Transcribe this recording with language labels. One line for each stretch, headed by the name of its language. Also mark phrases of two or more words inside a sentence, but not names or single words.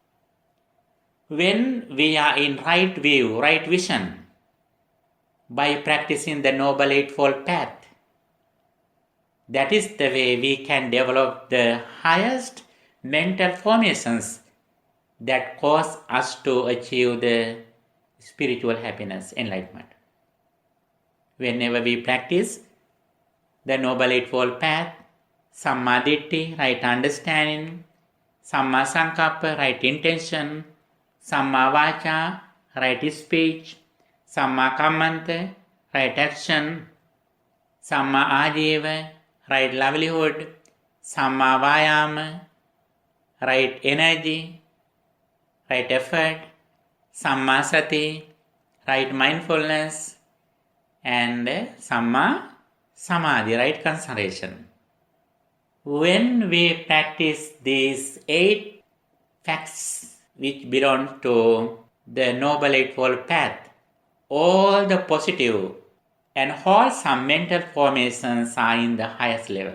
English: When we are in right view, right vision, by practicing the Noble Eightfold Path, that is the way we can develop the highest mental formations that cause us to achieve the spiritual happiness, enlightenment. Whenever we practice the Noble Eightfold Path, sammaditthi, right understanding,
Pali: samma sankappa,
English: right intention,
Pali: samma vacha,
English: right speech,
Pali: samma kammanta,
English: right action,
Pali: samma ajīva,
English: right livelihood,
Pali: samma vāyāma,
English: right energy, right effort,
Pali: samma sati,
English: right mindfulness, and
Pali: samma samadhi,
English: right concentration. When we practice these 8 facts which belong to the Noble Eightfold Path, all the positive and wholesome mental formations are in the highest level.